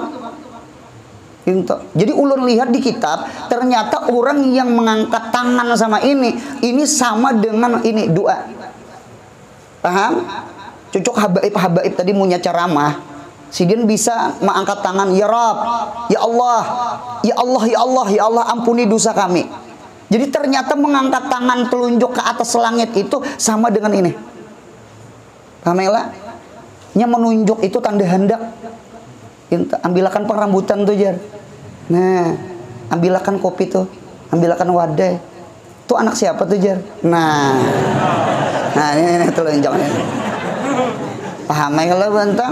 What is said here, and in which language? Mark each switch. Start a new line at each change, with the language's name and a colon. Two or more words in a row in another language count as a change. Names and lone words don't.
Banjar: Dintu. Jadi ulun lihat di kitab ternyata orang yang mengangkat tangan sama ini sama dengan ini doa.
Indonesian: Paham?
Banjar: Cucuk habaib tadi punya ceramah. Sidin bisa mengangkat tangan,
Arabic: ya Rabb, ya Allah, ya Allah, ya Allah, ya Allah,
Indonesian: ampuni dosa kami. Jadi ternyata mengangkat tangan telunjuk ke atas langit itu sama dengan ini. Paham ya?
Banjar: Nya menunjuk itu tanda hendak. Ambilakan pengrambutan tuh Jar. Nah, ambilakan kopi tuh, ambilakan wadah. Tuh anak siapa tuh Jar? Nah ini telunjuknya. Paham ya kalau bantang?